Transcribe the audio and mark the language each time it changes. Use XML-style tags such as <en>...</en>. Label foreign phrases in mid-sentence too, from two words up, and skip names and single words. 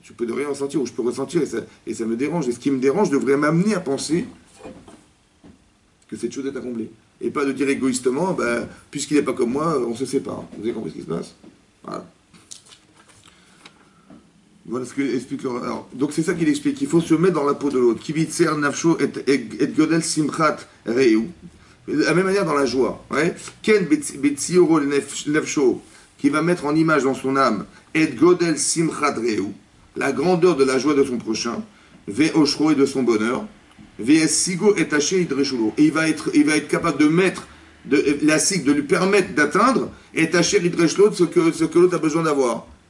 <fr>Je peux de rien ressentir, ou je peux ressentir, et ça me dérange. Et ce qui me dérange devrait m'amener à penser que cette chose est accomplie. Et pas de dire égoïstement, ben, puisqu'il n'est pas comme moi, on se sépare. Vous avez compris ce qui se passe? Voilà. Voilà ce que explique. Alors, donc c'est ça qu'il explique. Il faut se mettre dans la peau de l'autre.</fr> <he>כביצור נפשו את גודל שמחת רעו.</he> <fr>De la même manière dans la joie. Ouais.</fr> <he>כן בציורו נפשו,</he> <fr>qui va mettre en image dans son âme</fr> <he>את גודל שמחת רעו,</he> <fr>la grandeur de la joie de son prochain,</fr> <he>ועושרו</he> <fr>et de son bonheur,</fr> <he>ושגו את מה שידרוש לו.</he> <fr>Et il va être capable de mettre la sig, de lui permettre d'atteindre</fr> <he>את מה שידרוש לו</he> <fr>ce que l'autre a besoin d'avoir.</fr>